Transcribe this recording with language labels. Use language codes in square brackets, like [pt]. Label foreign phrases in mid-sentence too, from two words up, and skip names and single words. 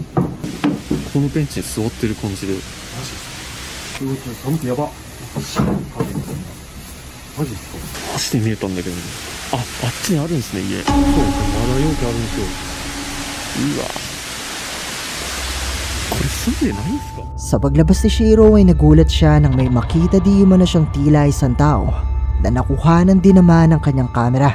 [ja] このベンチに座ってる感じで。マジっすか？うわ寒くやば。マジっすか？マジで見えたんだけどね。あっちにあるんですね家。そうですね、まだ容器あるんですよ。うわこれ住んでないんですか？ [tl] sa paglabas ni Shiro ay nagulat siya nang may makita di umano siyang tila isang tao na nakuhanan din naman ng kanyang kamera.